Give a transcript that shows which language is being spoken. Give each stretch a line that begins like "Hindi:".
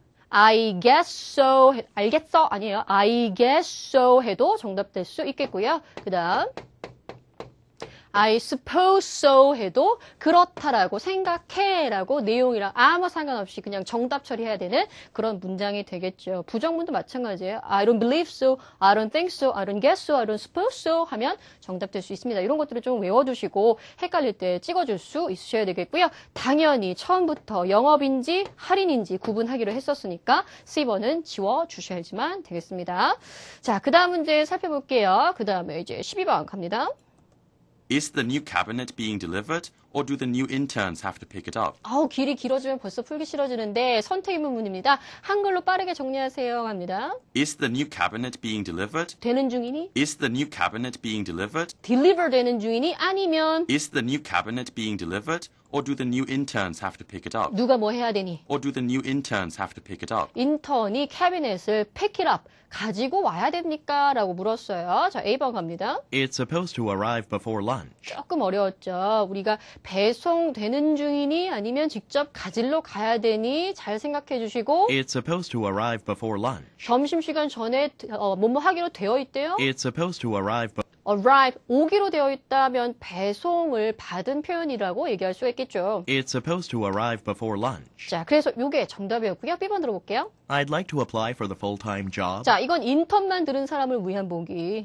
English: I guess so.
Korean: 알겠어? 아니에요.
English: I guess so
Korean: 해도 정답될 수 있겠고요. 그 다음
English: I suppose so
Korean: 해도 그렇다라고 생각해라고 내용이랑 아무 상관없이 그냥 정답 처리해야 되는 그런 문장이 되겠죠. 부정문도 마찬가지예요.
English: I don't believe so, I don't think so, I don't guess so, I don't suppose so
Korean: 하면 정답될 수 있습니다. 이런 것들을 좀 외워두시고 헷갈릴 때 찍어줄 수 있으셔야 되겠고요. 당연히 처음부터 영업인지 할인인지 구분하기로 했었으니까 C번은 지워주셔야지만 되겠습니다. 자, 그 다음 문제 살펴볼게요. 그 다음에 이제 12번 갑니다.
English: Is the new cabinet being delivered, or do the new interns have to pick it up?
Korean: 아우, 길이 길어지면 벌써 풀기 싫어지는데 선택 의문문입니다. 한글로 빠르게 정리하세요. 갑니다.
English: Is the new cabinet being delivered?
Korean: 되는 중이니?
English: Is the new cabinet being delivered?
Korean: deliver 되는 중이니? 아니면
English: Is the new cabinet being delivered, or do the new interns have to pick it up?
Korean: 누가 뭐 해야 되니?
English: Or do the new interns have to pick it up?
Korean: 인턴이 캐비넷을
English: pick it up,
Korean: 가지고 와야 됩니까? 라고 물었어요. 자, A번 갑니다.
English: It's supposed to arrive before lunch.
Korean: 조금 어려웠죠. 우리가 배송되는 중이니 아니면 직접 가지러 가야 되니 잘 생각해 주시고
English: It's supposed to arrive before lunch.
Korean: 점심시간 전에 뭐뭐 하기로 되어 있대요.
English: It's supposed to arrive
Korean: arrive, 오기로 되어 있다면 배송을 받은 표현이라고 얘기할 수 있겠죠.
English: It's supposed to arrive before lunch.
Korean: 자, 그래서 이게 정답이었고요. B번 들어볼게요.
English: I'd like to apply for the full-time job.
Korean: 자, 이건 인턴만 들은 사람을 위한 보기.